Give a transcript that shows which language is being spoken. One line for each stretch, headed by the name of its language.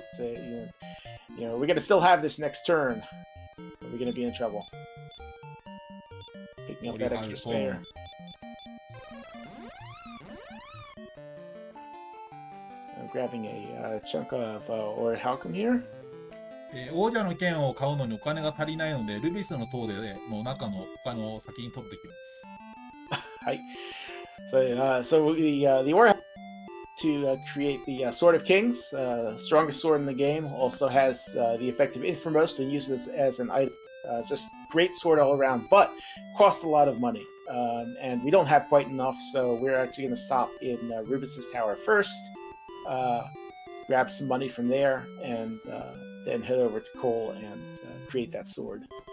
English: We're gonna still have this next turn. Or we're gonna be in trouble. Picking up that extra spare. I'm grabbing a chunk of Ore Halcom here.
Japanese: 王者の剣を買うのにお金が足りないので、ルビスの塔での中のお金を先に取ってきます。はい。
English: So the Ore to create the Sword of Kings, strongest sword in the game, also has the effect of Infamous when used as an item. It's just great sword all around, but costs a lot of money. And we don't have quite enough, so we're actually going to stop in Rubus's Tower first, grab some money from there, and then head over to Cole and create that sword.